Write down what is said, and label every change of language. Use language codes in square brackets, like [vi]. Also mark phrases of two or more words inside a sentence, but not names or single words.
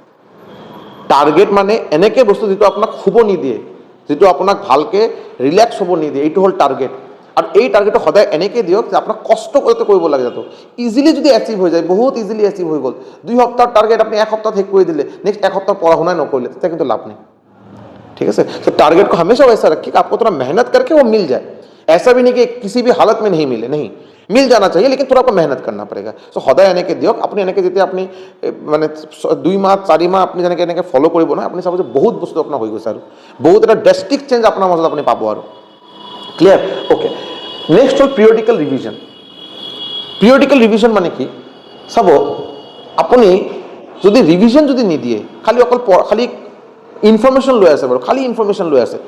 [as] টাৰ্গেট মানে এনেকৈ বস্তু যিটো আপোনাক শুব নিদিয়ে, যিটো আপোনাক ভালকৈ ৰিলেক্স হ'ব নিদিয়ে, এইটো হ'ল টাৰ্গেট। আৰু এই টাৰ্গেটটো সদায় এনেকৈ দিয়ক যে আপোনাক কষ্ট কৰোঁতে কৰিব লাগে, যাতে ইজিলি যদি এচিভ হৈ যায়, বহুত [en] easily achieve [as] হৈ গ'ল। 2 সপ্তাহৰ টাৰ্গেট আপুনি 1 সপ্তাহত শেষ কৰি দিলে, নেক্সট 1 সপ্তাহ পঢ়া শুনাই নকৰিলে, তেতিয়া কিন্তু লাভ नहीं। [hi] ठीक है सर। तो टारगेट को हमेशा वैसा रखिए कि आपको थोड़ा मेहनत करके वो मिल जाए। ऐसा भी नहीं कि किसी भी हालत में नहीं मिले, नहीं, मिल जाना चाहिए, लेकिन थोड़ा आपको मेहनत करना पड़ेगा। [as] सो সদায় এনেকৈ দিয়ক, আপুনি এনেকৈ যেতিয়া আপুনি মানে 2 মাহ 4 মাহ আপুনি যেনেকৈ এনেকৈ ফ'ল' কৰিব নহয়, আপুনি চাব যে বহুত বস্তু আপোনাৰ হৈ গৈছে আৰু বহুত এটা [en] drastic change [as] আপোনাৰ মাজত আপুনি পাব আৰু। [en] Clear? Okay. Next [as] হ'ল [en] periodical revision. periodical revision [as] মানে কি চাব, আপুনি যদি ৰিভিজন যদি নিদিয়ে, খালি অকল খালি ইনফৰমেশ্যন লৈ আছে বাৰু, খালি ইনফৰমেশ্যন লৈ আছে।